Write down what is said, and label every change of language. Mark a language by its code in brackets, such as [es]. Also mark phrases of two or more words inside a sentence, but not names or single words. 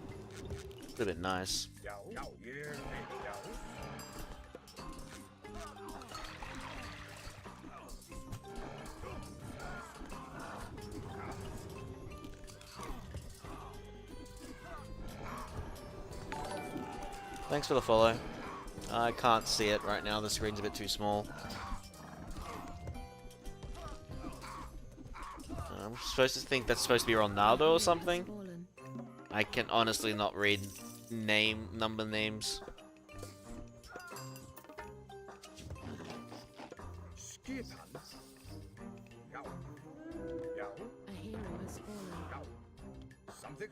[en] Would have been nice. [is] Já. Já. Ég vil. Já. [en] Thanks for the follow. I can't see it right now. The screen's a bit too small. I'm supposed to think that's supposed to be Ronaldo or something. I can honestly not read number names. [is] Skipan. Já. Já. [en] A hero has fallen. [is] Já. Samþykkt.